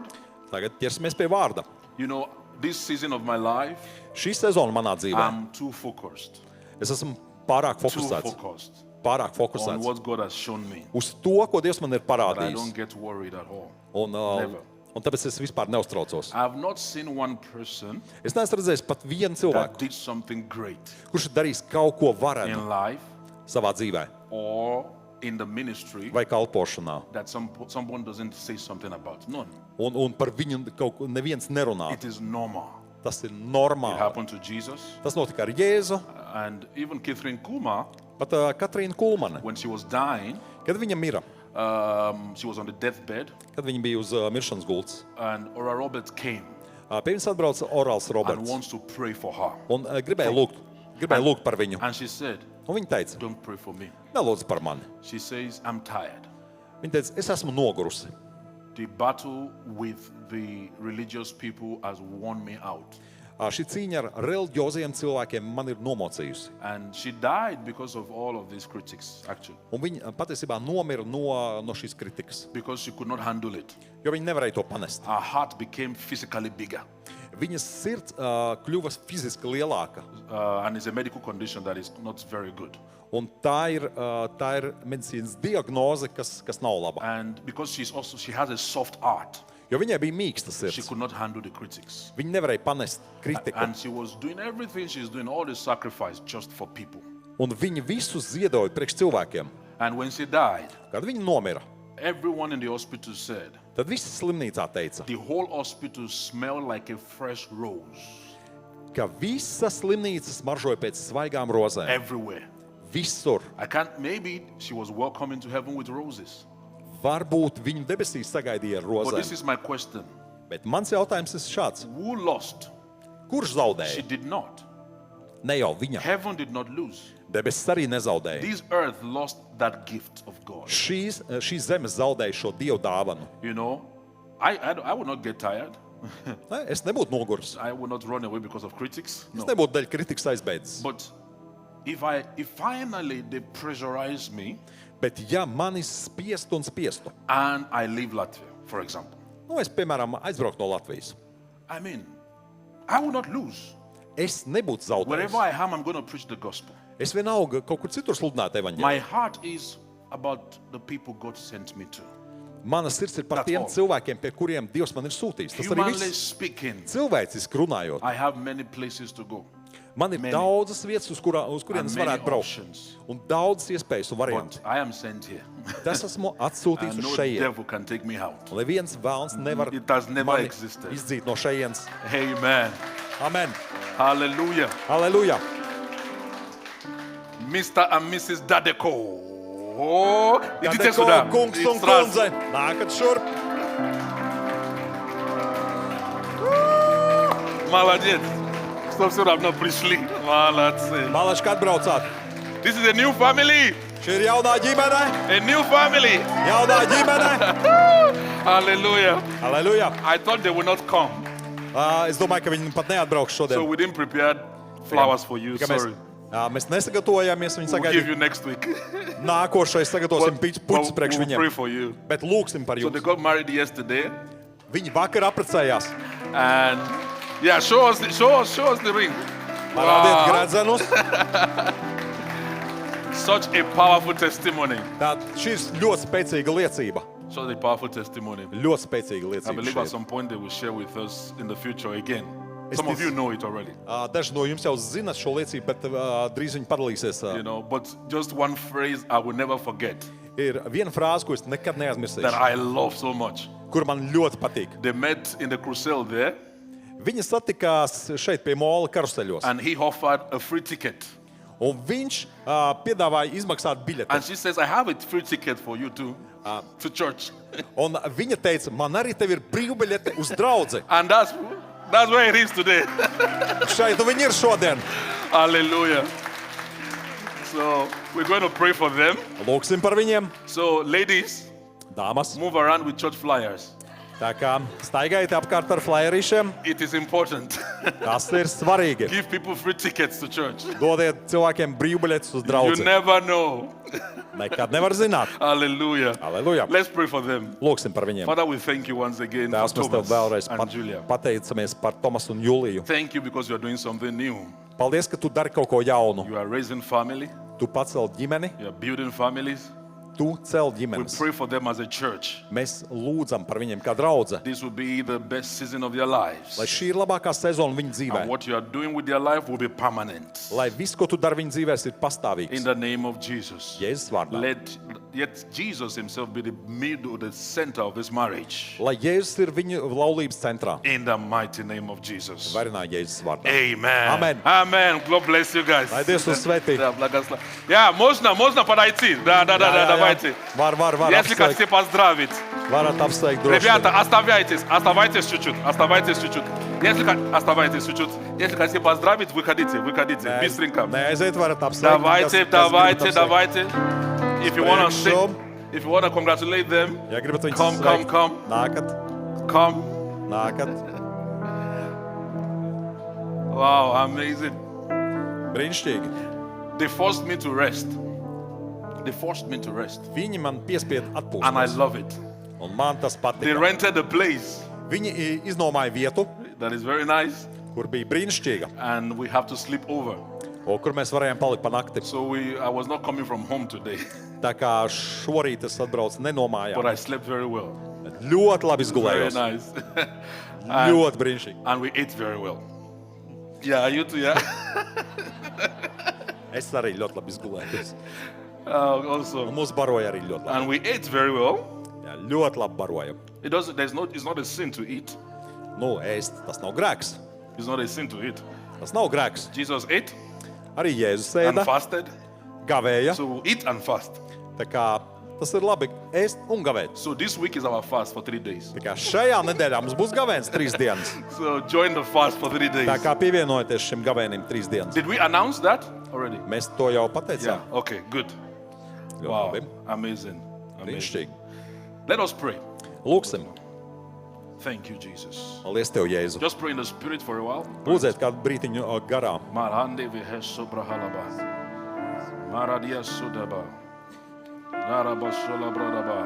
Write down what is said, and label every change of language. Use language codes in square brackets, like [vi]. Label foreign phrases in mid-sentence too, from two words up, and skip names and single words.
[lv] Tagad ķersimies pie vārda. [en] You know, this season of my life, [lv] Šī sezona manā dzīvē. [en] I'm too focused. [lv] Es esmu pārāk [en] Too [lv] fokusēts. [en] focused. [lv] pārāk [en] on [lv] fokusēts [en] what God has shown me. [lv] uz to, ko Dievs man ir [en] But I [lv] parādījis. [en] don't get worried at all. [lv] Un tāpēc es vispār neuztraucos. [en] I have not seen one person [lv] Es neesmu redzējis pat vienu [en] that [lv] cilvēku, [en] did something great [lv] kurš ir darījis kaut ko varenu [en] in life [lv] savā dzīvē [en] or in the ministry [lv] vai kalpošanā. [en] that someone doesn't say something about. None. [lv] Un par viņu kaut ko neviens nerunā. [en] It is normal. [lv] Tas ir [en] It [lv] normāli. [en] happened to Jesus. [lv] Tas notika ar Jēzu. [en] And even Catherine Kuma, [lv] Pat Katrīna Kulmane, [en] when she was dying, [lv] kad viņa mira, [en] she was on the deathbed, [lv] kad viņa bija uz miršanas gultas, [en] and Ora Roberts came [lv] pie viņas atbrauca Orāls [en] and Roberts wants to pray for her. [lv] un gribēja lūgt par viņu. [en] And she said, [lv] Un viņa teica, [en] don't pray for me. [lv] nelūdz par mani. [en] She says, I'm tired. [lv] Viņa teica, es esmu nogurusi. [en] The battle with the religious people has worn me out. [lv] Šī cīņa ar reliģioziem cilvēkiem man ir nomocījusi. [en] And she died because of all of these critics, actually, [lv] Un viņa patiesībā nomira no šīs kritikas, [en] because she could not handle it. [lv] jo viņa nevarēja to panest. [en] Her heart became physically bigger. [lv] Viņas sirds kļuva fiziski lielāka. [en] And it's a medical condition that is not very good. [lv] Un tā ir medicīnas diagnoze, kas nav laba. [en] And because she has a soft heart, [lv] Jo viņai bija mīksta [en] she [lv] sirds. [en] could not handle the critics. [lv] Viņa nevarēja panest kritiku. [en] And she was doing everything she's doing, all the sacrifice just for people. [lv] Un viņa visu ziedoja priekš cilvēkiem. [en] And when she died, [lv] Kad viņa nomira, [en] everyone in the hospital said, [lv] tad visi slimnīcā teica, [en] the whole hospital smelled like a fresh rose [lv] ka visa slimnīca smaržoja pēc svaigām rozēm. [en] everywhere. [lv] Visur. [en] Maybe she was welcome into heaven with roses. [lv] Varbūt viņu debesīs sagaidīja ar [en] But this [lv] rozēm. [en] is my question. [lv] Bet mans jautājums ir šāds. [en] Who lost? [lv] Kurš [en] She [lv] zaudēja? [en] did not. [lv] Ne jau viņa. [en] Heaven did not lose. [lv] Debesis arī nezaudēja. [en] This earth lost that gift of God. [lv] Šī zeme zaudēja šo Dievu dāvanu. [en] You know, I would not get tired. [lv] Ne, es nebūtu noguris. [en] I would not run away because of critics. [lv] Es [en] No. [lv] nebūtu daļa kritikas aizbēdzis. [en] But if finally they pressurize me [lv] Bet ja mani spiestu un spiestu, [en] and I leave Latvia, for example, [lv] es, piemēram, aizbrauktu no Latvijas, [en] I mean, I will not lose. [lv] es nebūtu zaudējis. [en] Wherever I am, I'm going to preach the gospel. [lv] Es vienalga kaut kur citur sludinātu evaņģēliju. [en] My heart is about the people God sent me to. [lv] Mana sirds ir par [en] That's [lv] tiem [en] all. [lv] cilvēkiem, pie kuriem Dievs man ir sūtījis. Tas arī [en] Humanly [lv] viss. [en] speaking, [lv] Cilvēciski runājot, [en] I have many places to go. [lv] man ir [en] Many. [lv] daudzas vietas, uz kuriem [en] And [lv] es [en] many [lv] varētu braukt. [en] options. [lv] Un daudzas iespējas un [en] But [lv] varianti. [en] I am sent here. [lv] Tas esmu atsūtīts [en] And [lv] uz [en] no [lv] šejienes. [en] devil can take me out. [lv] Lai viens vēlns nevar [en] It has never [lv] mani [en] existed. [lv] izdzīt no šejienes. [en] Amen. [lv] Amen. [en] Hallelujah. [lv] Aleluja. [en] Mr. and Mrs. Dadeko. Oh, it is [lv] Kadeko, [en] Sudan. [lv] kungs un [en] It's trans- [lv] kundze, nākat šurp. [ru] Молодец. Стоп, все равно пришли. Молодцы. [lv] Malači, kad braucāt? [en] This is a new family. [lv] Šī ir jaunā ģimene. [en] A new family. [lv] Jaunā ģimene. [en] Hallelujah. [lv] Aleluja. [en] I thought they would not come. [lv] Es domāju, ka viņi pat neatbrauks [en] So [lv] šodien. [en] we didn't prepare flowers for you. [lv] Tikai [en] Sorry. [lv] Mēs nesagatavojāmies, viņi [en] We'll give [lv] sagaidīja. [en] you next week. [lv] Nākošais sagatavosim [en] But [lv] puķus priekš [en] we'll pray [lv] viņiem. [en] for you. [lv] Bet lūksim par [en] So they [lv] jums. [en] got married yesterday. [lv] Viņi vakar apprecējās. [en] And yeah, show us the ring. [lv] Parādiet [en] Wow. [lv] gredzenus. [en] Such a powerful testimony. [lv] Tā šī ir ļoti spēcīga liecība. [en] Such a powerful testimony. [lv] Ļoti spēcīga [en] I believe [lv] liecība. [en] at some point they will share with us in the future again. Is Some of this- you know it already, [lv] Daži no jums jau zina šo liecību, bet drīz viņi padalīsies. [en] you know. But just one phrase I will never forget [lv] Ir viena frāze, ko es nekad [en] that [lv] neaizmirsīšu, [en] I love so much. [lv] kur man ļoti patīk. [en] They met in the crusade there, [lv] Viņi satikās šeit pie Mola karuseļos, [en] and he offered a free ticket. [lv] un viņš piedāvāja izmaksāt biļeti. [en] And she says, "I have a free ticket for you too, to church." [lv] Un viņa teica, man arī tev ir brīvbiļete uz draudzi. [en] And that's where it is today. [lv] Šeit viņi ir šodien. [en] Hallelujah. So we're going to pray for them. [lv] Lūksim par viņiem. [en] So ladies, [lv] Dāmas, [en] move around with church flyers. [lv] tā kā staigājiet apkārt ar flyerīšiem, [en] It is important. [lv] tas ir svarīgi. [en] Give people free tickets to church. [lv] Dodiet cilvēkiem brīvbiļetes uz [en] You [lv] draudzi. [en] never know. [lv] Nekad nevar zināt. [en] Hallelujah. [lv] Aleluja. [en] Let's pray for them. [lv] Lūksim par viņiem. [en] Father, we thank you once again [lv] Tēvs, [en] for [lv] mēs tev vēlreiz [en] Thomas and Julia. [lv] pateicamies par Tomasu un Juliju. [en] Thank you because you're doing something new. [lv] Paldies, ka tu dari kaut ko jaunu. [en] You are raising family. [lv] Tu pacel ģimeni, [en] You're building families. [lv] tu cel [en] We [lv] ģimenes. [en] pray for them as a church. [lv] Mēs lūdzam par viņiem kā draudze, [en] This will be the best season of their lives. [lv] lai šī ir labākā sezona viņu dzīvē. [en] And what you are doing with their life will be permanent. [lv] Lai viss, ko tu dari viņu dzīvēs, ir [en] In [lv] pastāvīgs. [en] the name of Jesus. [lv] Jēzus vārdā. [en] Yet Jesus himself be the middle, the center of this marriage. [lv] Lai Jēzus ir viņu laulības centrā. [en] In the mighty name of Jesus. [lv] Varinā Jēzus vārdā. [en] Amen. [lv] Amen. [en] Amen. God bless you guys. [lv] Lai Dievs jūs svētī. [ru] Yeah, можно подойти. Да, давайте. [lv] Var [ru] Если [lv] apsveikt. [ru] хотите поздравить. [lv] Varat apsveikt droši. [ru] Ребята, оставайтесь чуть-чуть. Оставайтесь чуть-чуть. Если хотите поздравить, выходите. Быстренько. [lv] Neaiziet, varat apsveikt. [ru] Давайте. [en] If you want to sing, [lv] Priekšsum. [en] if you want to congratulate them, [lv] Ja gribat viņus [en] Come. [lv] sveikt, nākat. Nākat. [en] Wow, amazing. [lv] Brīnišķīgi. [en] They forced me to rest. [lv] Viņi man piespied [en] And I [lv] atpūsties. [en] love it. [lv] Un man tas [en] They [lv] patika. [en] rented a place [lv] Viņi iznomāja vietu, [en] that is very nice, [lv] kur bija brīnišķīga, [en] and we have to sleep over. [lv] kur mēs varējām palikt pa nakti. [en] So I was not coming from home today, [lv] Tā kā šorīt es atbraucu [en] but [lv] nenomājā. [en] I slept very well. [lv] Ļoti labi [en] Very [lv] izgulējos. [en] nice. [lv] Ļoti brīnišķīgi. [en] And we ate very well. Yeah, you too, yeah? [lv] Es arī ļoti labi izgulējos. [en] Also. [lv] Un mūs baroja arī ļoti labi. [en] And we ate very well. [lv] Jā, ļoti labi baroja. [en] It's not a sin to eat. [lv] Nu, ēst, tas nav grēks. [en] It's not a sin to eat. [lv] Tas nav grēks. [en] Jesus ate [lv] Arī Jēzus [en] and [lv] ēda, [en] fasted. [lv] gavēja. [en] So we eat and fast. [lv] Tā kā tas ir labi ēst un gavēt. [en] So this week is our fast for 3 days. [lv] Tā kā šajā nedēļā mums būs gavēns 3 dienas. [en] So join the fast for 3 days. [lv] Tā kā pievienojieties šim gavēnim 3 dienas. [en] Did we announce that already? [lv] Mēs to jau [en] Yeah. [lv] pateicām. [en] Okay, good. [lv] Ļoti [en] Wow. [lv] labi. [en] Amazing. [lv] Brīnišķīgi. [en] Let us pray. [lv] Lūksim. [en] Thank you, Jesus. [lv] Paldies Tev, Jēzu. [en] Just pray in the spirit for a while. [lv] Lūdziet kādu brītiņu garā. Marande veheso brahalaba. Maradia sudaba. Narabasola bradaba.